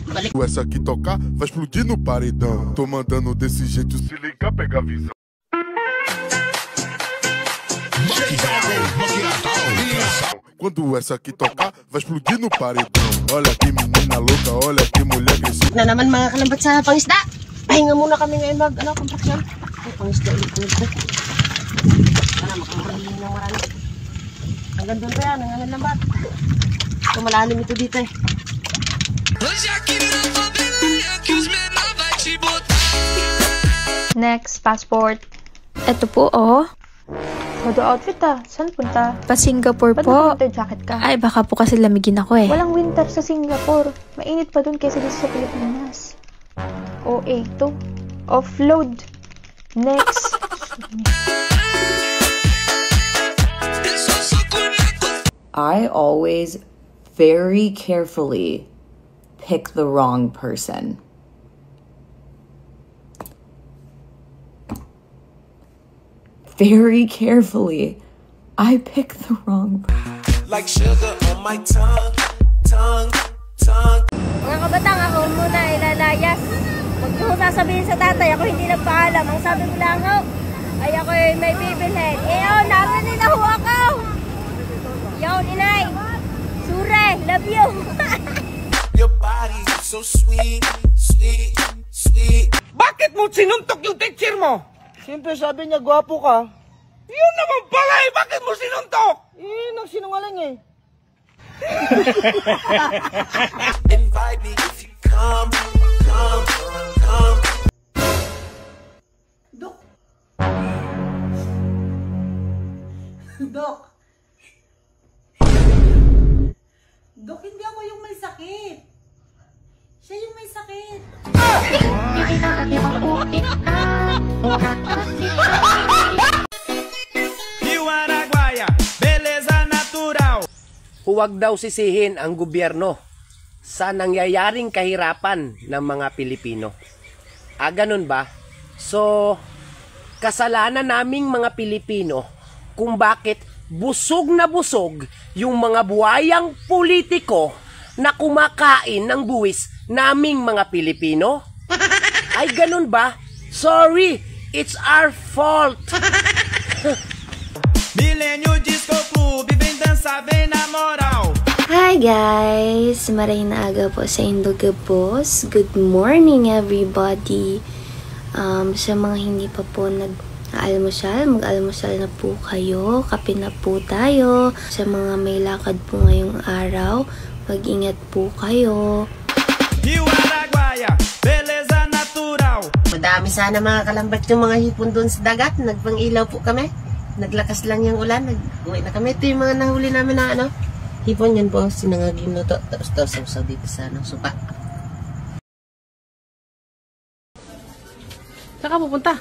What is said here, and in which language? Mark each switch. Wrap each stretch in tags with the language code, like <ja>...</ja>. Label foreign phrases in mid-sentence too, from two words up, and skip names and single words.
<pt>Essa aqui tocar vai explodir no paredão. Tô mandando desse jeito, se ligar, pega a visão. Quando essa aqui tocar, vai explodir no paredão. Olha que menina louca, olha que mulher agressiva.</pt> <tl>Na naman mga kalambat sa pangisda. Pahinga muna kami ngayon kontraksyon. Ay, pangisda ulit ko. Para makamarami ng marami. Hanggang doon pa yan, hanggang lambat. Ito malalim ito dito eh.</tl> <en>Next, passport.</en> <tl>Ito po, oh. Modo outfit ah. Saan punta? Pa-Singapore Ba't po.</tl> <en>winter jacket</en> <tl>ka? Ay, baka po kasi lamigin ako eh. Walang winter sa Singapore. Mainit pa dun kaysa dito sa Pilipinas. OA to. Offload. Next.</tl> <en>I always very carefully pick the wrong person. Very carefully, I pick the wrong person. Like sugar on my tongue.</en> <tl>Mga kabatang, ako muna ilalayas. Huwag niyo sasabihin sa tatay, ako hindi nagpaalam. Ang sabi ko lang ay ako may bibilhin. Narinig na ho ako. Yo, inay.</tl> <en>Sure, love you. Your body so sweet, sweet, sweet.</en> <tl>Bakit mo sinuntok yung teacher mo? Siyempre sabi niya, gwapo ka. Yun naman pala eh, bakit mo sinuntok? Nagsinungaling eh.</tl> <en>Invite me if you come.</en> <tl>Dok. Dok. Dok, hindi ako yung may sakit. Siya yung may sakit.</tl> <pt>Araguaia, beleza natural.</pt> <tl>Huwag daw sisihin ang gobyerno sa nangyayaring kahirapan ng mga Pilipino. Ganun ba? So, kasalanan naming mga Pilipino kung bakit busog na busog yung mga buhayang politiko na kumakain ng buwis naming mga Pilipino? Ay, ganun ba?</tl> <en>Sorry, it's our fault.</en> <pt>Millennium Disco Club, vem dançar, vem na moral.</pt> <en>Hi guys!</en> <tl>Maraming aga po sa Indoga Boss.</tl> <en>Good morning everybody!</en> <tl>Sa mga hindi pa po nag-almusal, mag-almusal na po kayo. Kape na po tayo. Sa mga may lakad po ngayong araw, mag-ingat po kayo.</tl> <pt>Araguaia, beleza natural.</pt> <tl>Madami sana mga kalambat yung mga hipon doon sa dagat. Nagpang-ilaw po kami. Naglakas lang yung ulan. Nag-uwi na kami. Ito yung mga nahuli namin na hipon. Yan po, sinangagin na to. Tapos to, sausaw dito sa supa. Saan ka pupunta?</tl>